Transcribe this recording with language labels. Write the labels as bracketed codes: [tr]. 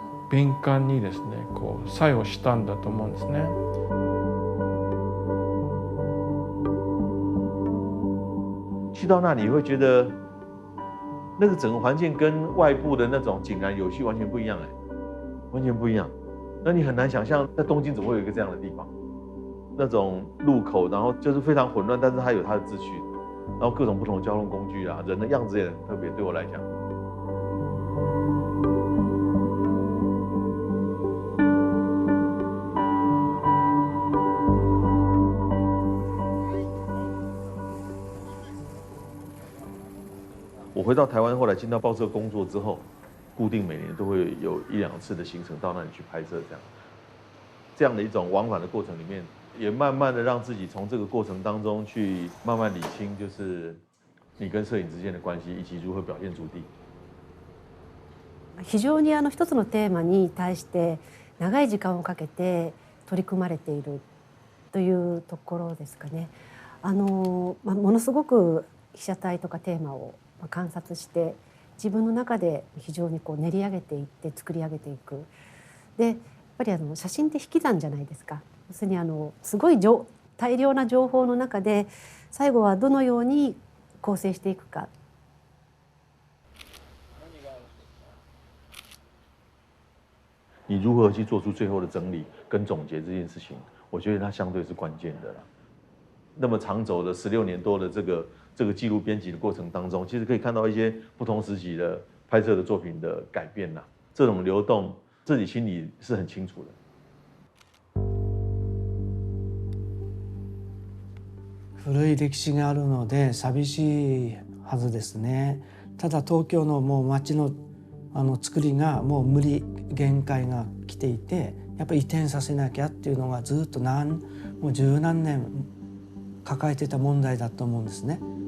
[ja] 敏感にですねこう作用したんだと思うんですね。 [zh] 去到那里会觉得，那个整个环境跟外部的那种井然有序完全不一样哎，完全不一样。那你很难想象，在东京怎么会有一个这样的地方？那种路口，然后就是非常混乱，但是它有它的秩序，然后各种不同的交通工具啊，人的样子也很特别，对我来讲。我回到台湾，后来进到报社工作之后，固定每年都会有1、2次的行程到那里去拍摄，这样的一种往返的过程里面，也慢慢的让自己从这个过程当中去慢慢理清，就是你跟摄影之间的关系，以及如何表现主题。 [ja] 非常に一つのテーマに対して長い時間をかけて取り組まれているというところですかね。ものすごく被写体とかテーマを観察して自分の中で非常にこう練り上げていって作り上げていく。でやっぱり写真って引き算じゃないですか。要するにすごい大量な情報の中で最後はどのように構成していくか。 [zh] 你如何去做出最后的整理跟总结这件事情，我觉得它相对是关键的啦。那么长走的16年多的这个记录编辑的过程当中，其实可以看到一些不同时期的拍摄的作品的改变啦。这种流动，自己心里是很清楚的。 [ja] 古い歴史があるので寂しいはずですね。ただ東京のもう街の作りがもう限界が来ていて、やっぱり移転させなきゃっていうのがずっともう十何年抱えてた問題だと思うんですね。